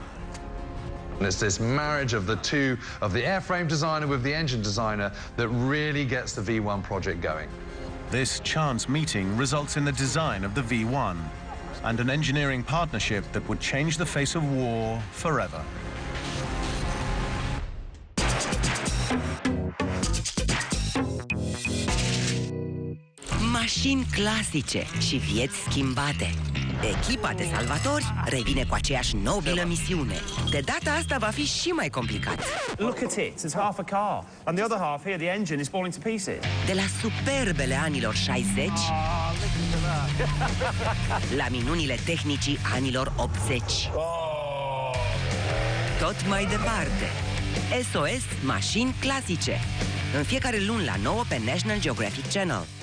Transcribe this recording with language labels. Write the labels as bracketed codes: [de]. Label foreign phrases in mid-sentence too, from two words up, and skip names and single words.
[en] And it's this marriage of the two, of the airframe designer with the engine designer, that really gets the V1 project going. This chance meeting results in the design of the V1 and an engineering partnership that would change the face of war forever. [ro] Mașini clasice și vieți schimbate. Echipa de salvatori revine cu aceeași nobilă misiune. De data asta va fi și mai complicat. [en] Look at it, it's half a car. And the other half here, the engine is falling to pieces. [ro] De la superbele anilor 60 la minunile tehnicii anilor 80. Tot mai departe. SOS Mașini clasice. În fiecare luni la 9 pe National Geographic Channel.